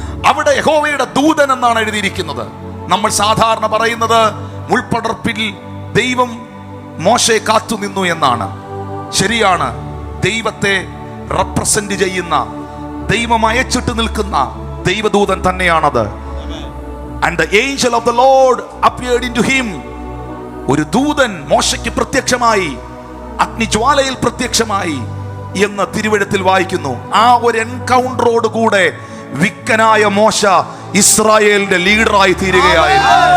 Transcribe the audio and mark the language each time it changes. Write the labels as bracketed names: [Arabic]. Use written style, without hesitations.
[Malayalam] അവിടെ യഹോവയുടെ ദൂതൻ എന്നാണ് എഴുതിയിരിക്കുന്നത്. നമ്മൾ സാധാരണ പറയുന്നത് മുൾപടർപ്പിൽ ദൈവം മോശയെ കാത്തുനിന്നു എന്നാണ്. ശരിയാണ്, ദൈവത്തെ റെപ്രസെന്റ് ചെയ്യുന്ന, ദൈവം അയച്ചിട്ട് നിൽക്കുന്ന ദൈവദൂതൻ തന്നെയാണത്. [English] And the angel of the Lord appeared into him. [Malayalam] ഒരു ദൂതൻ മോശയ്ക്ക് പ്രത്യക്ഷമായി, അഗ്നിജ്വാലയിൽ പ്രത്യക്ഷമായി എന്ന് തിരുവെഴുത്തിൽ വായിക്കുന്നു. ആ ഒരു എൻകൗണ്ടറോട് കൂടെ വിക്കനായ മോശ ഇസ്രായേലിന്റെ ലീഡറായി തീരുകയായിരുന്നു.